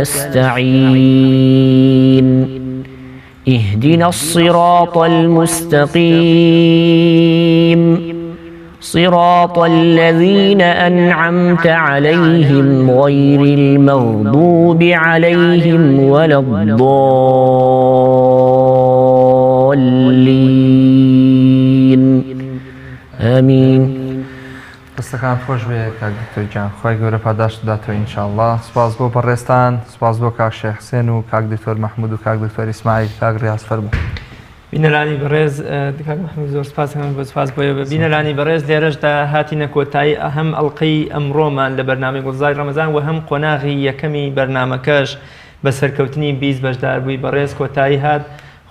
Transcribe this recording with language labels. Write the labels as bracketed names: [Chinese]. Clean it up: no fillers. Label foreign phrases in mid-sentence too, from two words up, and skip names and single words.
[Arabic] نستعين اهدنا الصراط المستقيم صراط الذين أنعمت عليهم غير المغضوب عليهم ولا الضالين آمين. [Central Kurdish] دەستەکان خۆش بێ کاک دکتۆر گیان خی گەورە پاداشت داتەوە ئینشاءالله. سپاس بۆ بەڕێستان، سپاس بۆ کاک شێخ حسێن و کاک دکتۆر مەحموود و کاک دکتۆر ئیسماعیل. کاک ڕیاز فەرموو. بینەرانی بەڕێز کاک مەحموود زۆر سپاس بۆ سپاس بۆیە بە بینەرانی بەڕێز لێرەشدا هاتینە کۆتایی هەم ئەڵقەی ئەمڕۆمان لە بەرنامەی گوڵزاری ڕەمەزان و هەم قۆناغی یەکەمی بەرنامەکەش بە سەرکەوتنی 20 بەشدار بووی بەڕێز کۆتایی هات.